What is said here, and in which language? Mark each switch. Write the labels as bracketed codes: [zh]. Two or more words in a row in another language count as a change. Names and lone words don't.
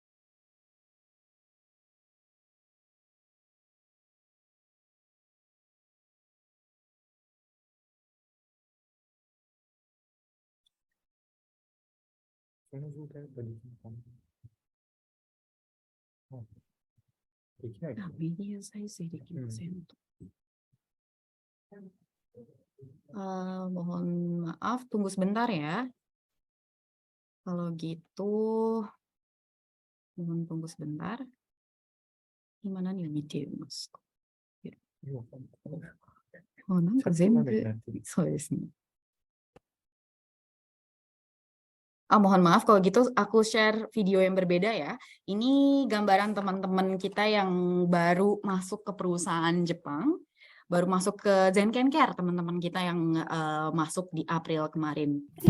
[ja] その状態だったらできるかな。できないかな。メディア再生できませんと。 [id] Mohon maaf, tunggu sebentar ya. Kalau gitu, mohon tunggu sebentar. Gimana nih [ja] 見てみますか。なんか全部、そうですね。 [id] Mohon maaf kalau gitu aku share video yang berbeda ya. Ini gambaran teman-teman kita yang baru masuk ke perusahaan Jepang, baru masuk ke Zenken Care, teman-teman kita yang masuk di April kemarin.